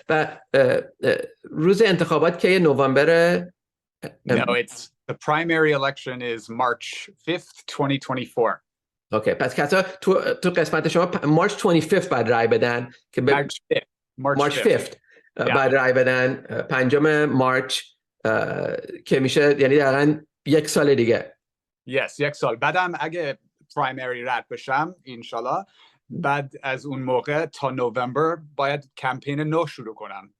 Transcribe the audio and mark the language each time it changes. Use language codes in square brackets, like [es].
[fa] و روز انتخابات که نوامبر. [en] No, it's the primary election is March 5th, 2024. [fa] اوکی، پس کسا تو قسمت شما مارچ 25 بعد رای بدن که مارچ 5 بعد رای بدن 5 مارچ که میشه یعنی دقیقاً 1 سال دیگه. Yes, 1 سال بعدم اگه پرایمری رد بشم انشالله بعد از اون موقع تا نوامبر باید کمپین نو شروع کنم.